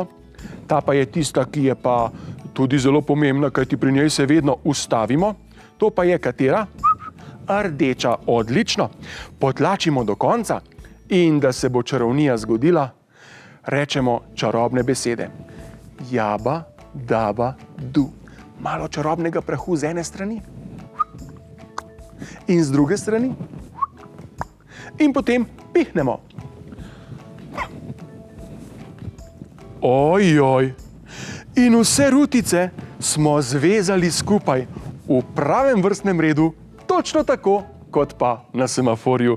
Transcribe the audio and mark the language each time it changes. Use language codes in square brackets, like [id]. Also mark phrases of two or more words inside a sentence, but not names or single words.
[sl] Ta pa je tista, ki je pa tudi zelo pomembna, kajti pri njej se vedno ustavimo. To pa je katera? Rdeča. Odlično. Potlačimo do konca in da se bo čarovnija zgodila, rečemo čarobne besede. Jaba, daba, du. Malo čarobnega prahu z ene strani in z druge strani in potem pihnemo. Ojoj! In vse rutice smo zvezali skupaj v pravem vrstnem redu, točno tako, kot pa na semaforju.